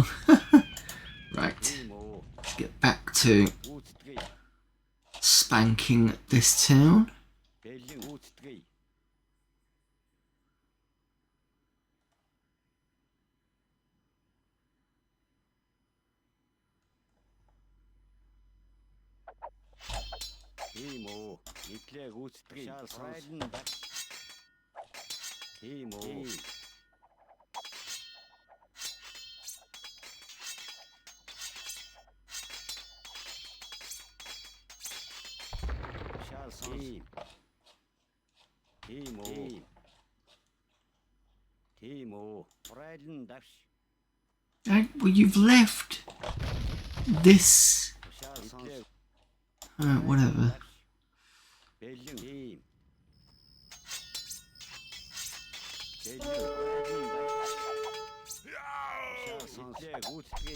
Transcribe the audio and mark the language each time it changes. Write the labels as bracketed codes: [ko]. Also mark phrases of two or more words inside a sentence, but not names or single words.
[en] Right, [mn] Тийм үү. [en] get back to [mn] Гүйцэтгэе. [en] spanking this town. [mn] Бэлэн гүйцэтгэе. Тийм үү. Нийтлээ гүйцэтгэе. Тушаал сонс. Тийм үү. Тушаал сонс. Тийм үү. Тийм үү. Брайлан давш. [en] Well, you've left this. [mn] Тушаал сонс. [en] Whatever. [mn] Бэлэн. Тийм. Бэлэн. Брайлан давш. Тушаал сонс. Нийтлээ гүйцэтгэе.